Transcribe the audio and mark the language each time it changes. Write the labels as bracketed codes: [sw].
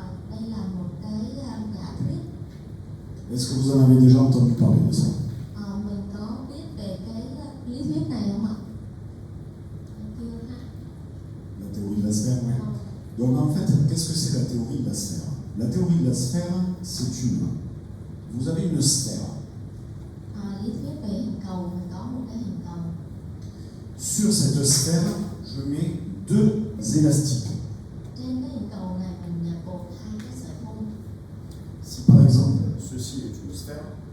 [vi] Đây là một cái giả thuyết. [fr] Est-ce que vous en avez déjà entendu parler de ça? [vi] Mình có biết về cái lý thuyết này không ạ? Chưa ha? [fr] La théorie de la sphère, oui. Donc en fait, qu'est-ce que c'est la théorie de la sphère? La théorie de la sphère, c'est une... Vous avez une sphère. [vi] Lý thuyết về hình cầu, mình có một cái hình cầu. [fr] Sur cette sphère, je mets deux élastiques. [vi] Trên cái hình cầu này mình cột hai cái sợi thun. [fr] Si par exemple, ceci est une sphère,